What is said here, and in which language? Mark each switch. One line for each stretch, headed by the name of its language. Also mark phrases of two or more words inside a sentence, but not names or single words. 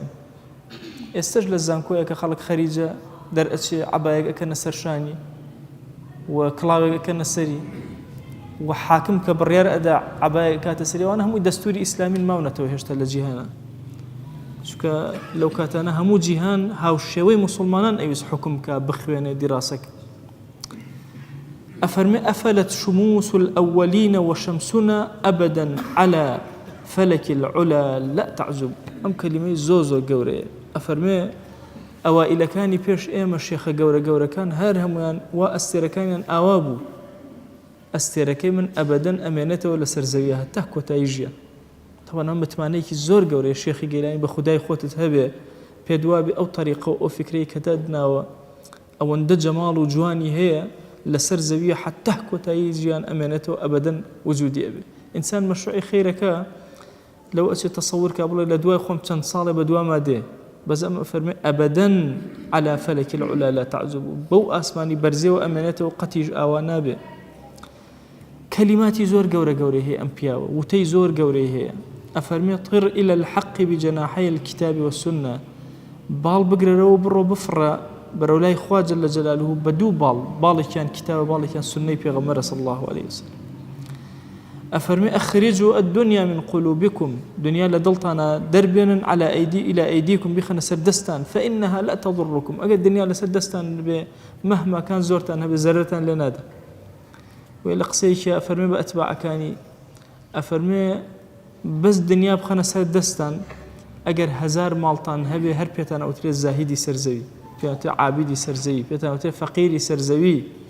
Central Kurdish: ئێستش لە زانکۆیە کە خەڵک خەریجە دەرئەچێ عەبایەک ئەکەنە سەرشانی و کڵاوێک ئەکەنە سەری و حاکم کە بڕیار ئەدا عەبایەک کاتە سەری ئەوانە هەمووی دەستوری ئیسلامی ماونەتەوە هێشتا لە جیهانە. چونکە لەو کاتانە هەموو جیهان هاوشێوەی موسڵمانان ئەویست حکم کە بخوێنێ دیراسەک.
Arabic: ئەفەرمێ ئەفەلت شموس الأولين وشمسنا أبدا على فلك العلا لا تعزب.
Central Kurdish: ئەم کەلیمەی زۆر زۆر گەورەیە. ئەفەرمێ ئەوائیلەکانی پێش ئێمە شێخە گەورە گەورەکان هەر هەمویان وا ئەستێرەکانیان ئاوا بوو. ئەستێرەکەی من ئەبەدەن ئەمێنێتەوە لەسەر زەویە هەتا کۆتایی ژیان. طبعا ئەم متمانەیەکی زۆر گەورەیە شێخی گەیلانی بە خودای خۆتت هەبێ پێدوابی ئەو طریقە و ئەو فکرەی کە دادناوە ئەوەندە جەماڵ و جوانی هەیە لەسەر زەویە حتا کۆتایی ژیان ئەمێنێتەوە ئەبەدەن وجودی ئەبێ. ئینسان مەشروعی خەیرەکە لەو ئەچێت تەسەوور کا بڵێ لە دوای خۆم چەند ساڵێ بە دواما دێ بەس ئەمە فەرمێ ئەبەدەن
Arabic: على فلك العلا لا تعزب.
Central Kurdish: بەو ئاسمانی بەرزێەوە ئەمێنێتەوە قەتیش ئاوا نابێ. کەلیماتی زۆر گەورە گەورەی هەیە ئەم پیاوە وتەی زۆر گەورەی هەیە.
Arabic: ئەفەرمێ طر إلى الحق بجناحي الكتاب والسنة.
Central Kurdish: باڵ بگرەرەوە بڕۆ بفڕە بەرەو لای خوا جەل جەلالوه بە دوو باڵێکیان کتابە باڵێکیان سنەی پێغەمبەرە
Arabic: صلی الله عليه وسلم. ئەفەرمێ ئەخرجوا الدنيا من قلوبكم
Central Kurdish: دنیا لە دڵتانە دەربێنن
Arabic: على أيدي إلى أيديكم
Central Kurdish: بخەنە سەر دەستان
Arabic: فإنها لا تضركم.
Central Kurdish: ئەگەر دنیا لەسەر دەستان بێ
Arabic: مهما کان
Central Kurdish: زۆرتان هەبێ زەرەرتان لێ نادا. وێ لە قسەیەکی ئەفەرمێ بە ئەتباعەکانی ئەفەرمێ بەس دنیا بخەنە سەر دەستان ئەگەر 1000 ماڵتان هەبێ هەر پێتان ئەوترێت زاهیدی سەرزەوی پێتان عابیدی سەرزەوی پێتان ئەوترێت فەقیری سەرزەوی.